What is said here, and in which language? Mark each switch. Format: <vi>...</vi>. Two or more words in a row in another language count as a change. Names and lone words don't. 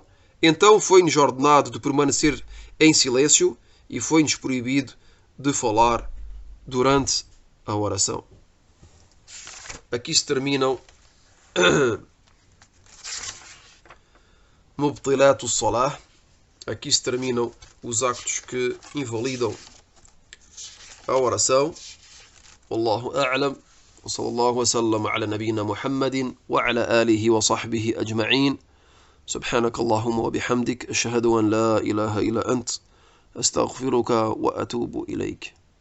<pt>Então foi-nos ordenado de permanecer em silêncio e foi-nos proibido de falar durante a oração. Aqui se terminam</pt> <ar>مبطلات الصلاة.</ar> <pt>Aqui se terminam os actos que invalidam a oração.</pt> <ar>والله أعلم. وصلى الله وسلم على نبينا محمد وعلى آله وصحبه أجمعين. سبحانك اللهم وبحمدك أشهد أن لا إله إلا أنت أستغفرك وأتوب إليك.</ar>